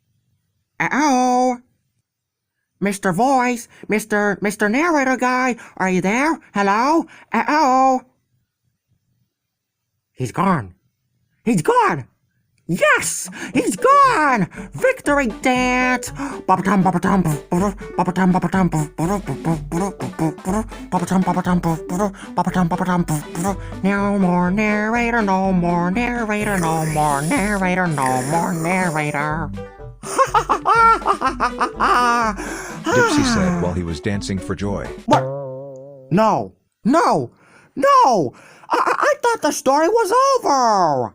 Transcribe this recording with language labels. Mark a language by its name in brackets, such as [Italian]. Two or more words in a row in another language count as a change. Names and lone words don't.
[English] Mr. Voice, Mr. Narrator guy, are you there? Hello? He's gone. Yes! He's gone! Victory dance! Ba-ba-tum, ba-ba-tum, ba-ba-tum, ba-ba-tum, ba-ba-tum, ba-ba-tum, no more narrator, no more narrator, no more narrator, no more narrator. Dipsy said while he was dancing for joy. What? No! I thought the story was over!